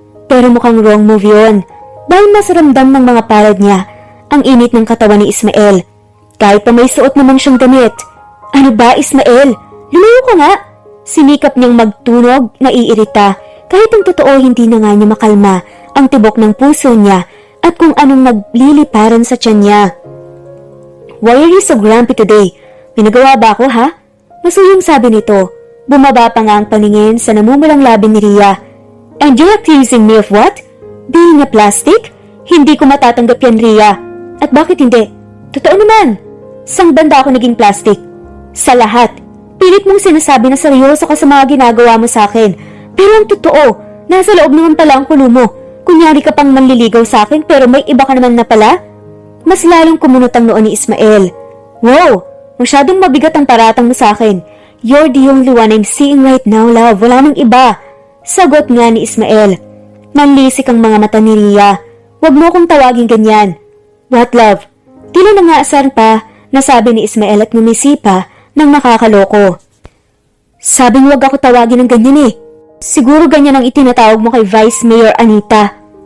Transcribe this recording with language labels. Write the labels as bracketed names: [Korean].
[Filipino] Pero mukhang [English] wrong move [Filipino] yun dahil mas ramdam ng mga palad niya ang init ng katawan ni Ismael. Kahit pa may suot naman siyang damit. Ano ba, Ismael? Lumayo ka nga! Sinikap niyang magtunog, naiirita, kahit ang totoo hindi na nga niya makalma ang tibok ng puso niya at kung anong nagliliparan sa tiyan niya. [English] Why are you so grumpy today? [Filipino] May nagawa ba ako, ha? Masuyong sabi nito. Bumaba pa nga ang paningin sa namumulang labi ni Ria. [English] And you're accusing me of what? Being a plastic? [Filipino] Hindi ko matatanggap yan, Ria. At bakit hindi? Totoo naman. Sang banda ako naging plastic? Sa lahat. Pilit mong sinasabi na seryoso ka sa mga ginagawa mo sa akin. Pero ang totoo, nasa loob naman pala ang kulo mo. Kunyari ka pang manliligaw sa akin pero may iba ka naman na pala. Mas lalong kumunot ang noon ni Ismael. Wow, masyadong mabigat ang paratang mo sa akin. [English] You're the only one I'm seeing right now, love. [Filipino] Wala nang iba. Sagot nga ni Ismael. Nanlisik ang mga mata ni Ria. Huwag mo akong tawagin ganyan. [English] What, love? [Filipino] Tila na nga asar pa, nasabi ni Ismael at ngumisi pa ng nakakaloko. Sabing wag ako tawagin ng ganyan eh. Siguro ganyan ang itinatawag mo kay Vice Mayor Anita.